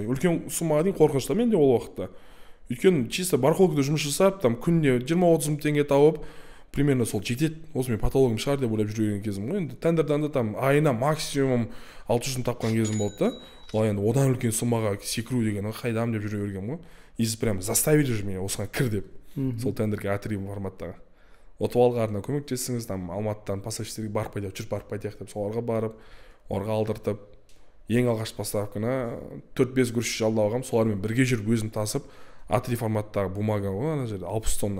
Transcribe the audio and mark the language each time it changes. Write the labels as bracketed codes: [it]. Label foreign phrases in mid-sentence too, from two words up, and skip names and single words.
[kk] Үлкен суммаға дейін қорқынышта мен де ол уақытта. Өйткені чисто барахолкада жұмыс жасап, там күніне 20-30 мың теңге тауып, примерно сол жетеді. Осы мен патологым шығар деп ойлап жүрген кезім ғой. Енді тендердан да там айына максимум 600 мың тапқан кезім болды да. Ол енді одан үлкен суммаға секіру деген қайдам деп жүре бергенмін ғой. [ru] И прям заставили же меня [kk] осыған кір деп. Сол тендерге A3 форматтағы. Отып алғарына көмектесіңіз, там Алматыдан поставщиктерге барып қайтайық, жүріп барып қайтайық деп соларға барып, орға алдыртып, ең алғаш поставканы 4-5 күріш жалдап алғам, солармен бірге жүріп өзім тасып, A3 форматтағы бумага ғой, ана жерде 60 тонна.